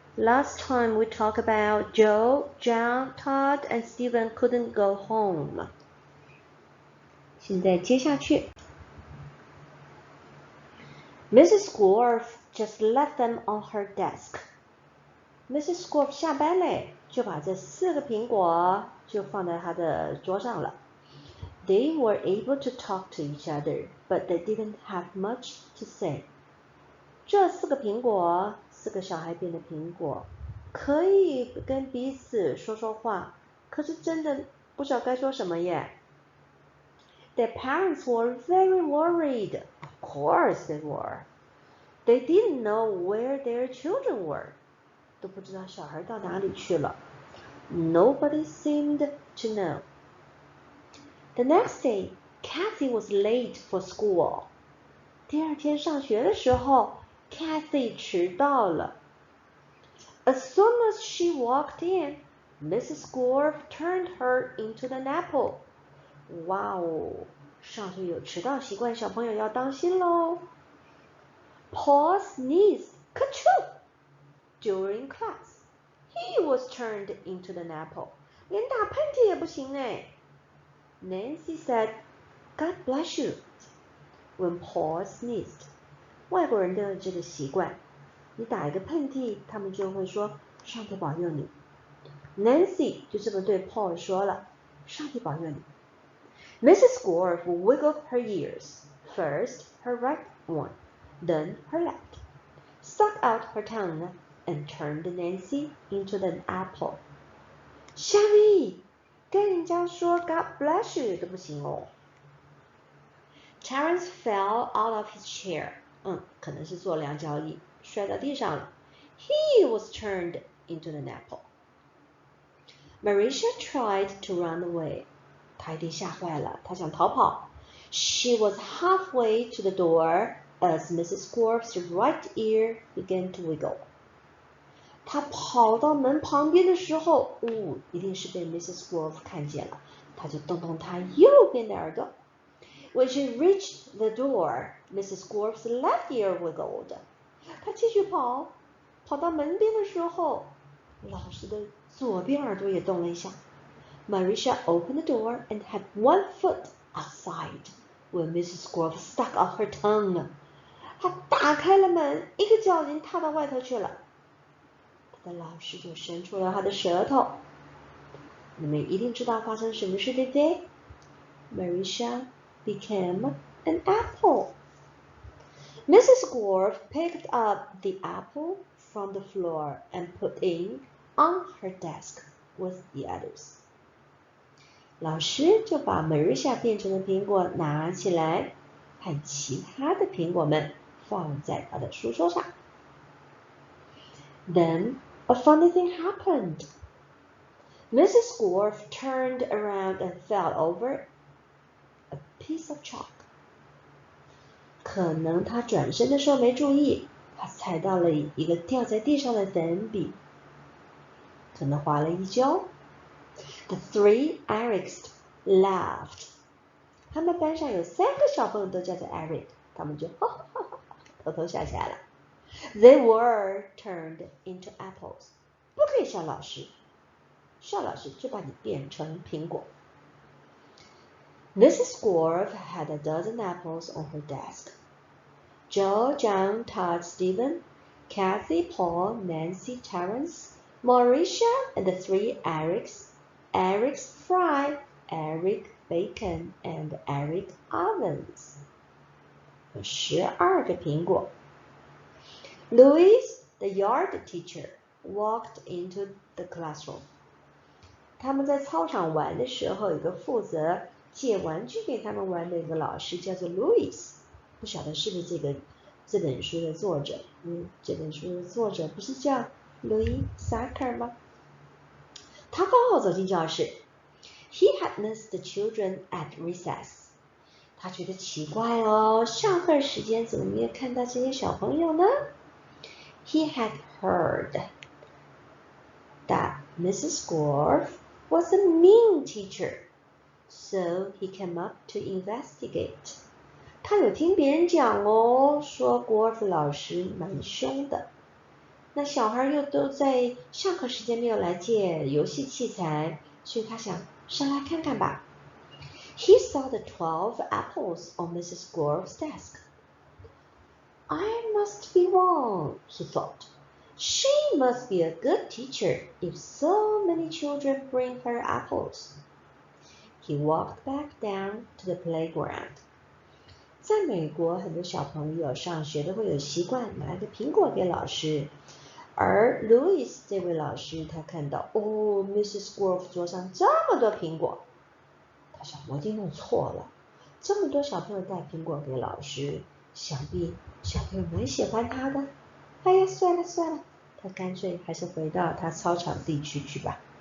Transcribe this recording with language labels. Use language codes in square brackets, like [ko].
[en] Last time we talked about Joe, John, Todd, and Stephen couldn't go home. [zh] 现在接下去 Mrs. [en] Gorf just left them on her desk. Mrs. [zh] Gorf 下班嘞，就把这4个苹果就放在她的桌上了。 [en] They were able to talk to each other, but they didn't have much to say. [zh] 这4个苹果，4个小孩变的苹果，可以跟彼此说说话，可是真的不知道该说什么耶。 [en] Their parents were very worried. Of course they were. They didn't know where their children were. [zh] 都不知道小孩到哪里去了。 [en] Nobody seemed to know. The next day, Kathy was late for school. [zh] 第2天上学的时候 Kathy 迟到了。 [en] As soon as she walked in, Mrs. Gorf turned her into an apple. [zh] 哇哦，上学有迟到习惯，小朋友要当心喽。 [en] Paul sneezed, ka-choo! During class. He was turned into an apple. [zh] 连打喷嚏也不行哎。 [en] Nancy said, God bless you, when Paul sneezed. [zh] 外国人都有这个习惯，你打一个喷嚏，他们就会说上帝保佑你。 Nancy 就这么对 Paul 说了，上帝保佑你。 [en] Mrs. Gorf wiggled her ears, first her right one, then her left, stuck out her tongue, and turned Nancy into an apple. [zh] 夏威跟人家说 [en] God bless you [zh] 都不行哦。 [en] Terence fell out of his chair. [zh] 可能是坐2脚椅，摔到地上了。 [en] He was turned into an apple. Marisha tried to run away. [zh] 她一定吓坏了，她想逃跑。 [en] She was halfway to the door as Mrs. Gorf's right ear began to wiggle. [zh] 她跑到门旁边的时候，一定是被 Mrs. Gorf 看见了，她就动动她右边的耳朵。 [en] When she reached the door, Mrs. Gorf's left ear wiggled. [zh] 她继续跑，跑到门边的时候，老师的左边耳朵也动了一下。 [en] Marisha opened the door and had one foot outside when Mrs. Gorf stuck out her tongue. [zh] 她打开了门，一个脚已经踏到外头去了。她的老师就伸出了她的舌头。你们一定知道发生什么事，对不对？ [en] Marisha became an apple. Mrs. Gorf picked up the apple from the floor and put it on her desk with the others. [zh] 老师就把 Marisha 变成的苹果拿起来，和其他的苹果们放在他的书桌上。 [en] Then a funny thing happened. Mrs. Gorf turned around and fell over a piece of chalk. [zh] 可能她转身的时候没注意，她踩到了一个掉在地上的粉笔，可能滑了一跤。 [en] The 3 Erics laughed. [zh] 他们班上有3个小朋友都叫做 Eric， 他们就偷偷笑起来了。 [en] They were turned into apples. [zh] 不可以笑老师，笑老师就把你变成苹果。 [en] Mrs. Gorf had a dozen apples on her desk. Joe, John, Todd, Stephen, Kathy, Paul, Nancy, Terence, Marisha, and the 3 Erics, Eric's Fry, Eric Bacon, and Eric Ovens. [zh] 有12个苹果。 [en] Louis, the yard teacher, walked into the classroom. [zh] 他们在操场玩的时候，有个负责借玩具给他们玩的一个老师叫做 Louis， 不晓得是不是这本书的作者。这本书的作者不是叫 Louis Sacker 吗？他刚好走进教室。 [en] He had missed the children at recess. [zh] 他觉得奇怪哦，上课时间怎么没有看到这些小朋友呢？ [en] He had heard that Mrs. Gorf was a mean teacher, so he came up to investigate. [zh] 他有听别人讲哦，说 Gorf 老师蛮凶的。那小孩又都在上课时间没有来借游戏器材，所以他想上来看看吧。 [en] He saw the 12 apples on Mrs. Gorf's desk. I must be wrong, he thought. She must be a good teacher if so many children bring her apples. He walked back down to the playground. [zh] 在美国，很多小朋友上学都会有习惯拿一个苹果给老师。而 Louis 这位老师，他看到Mrs. Gorf 桌上这么多苹果，他想我一定弄错了，这么多小朋友带苹果给老师，想必小朋友蛮喜欢他的。哎呀，算了，他干脆还是回到他操场地区去吧。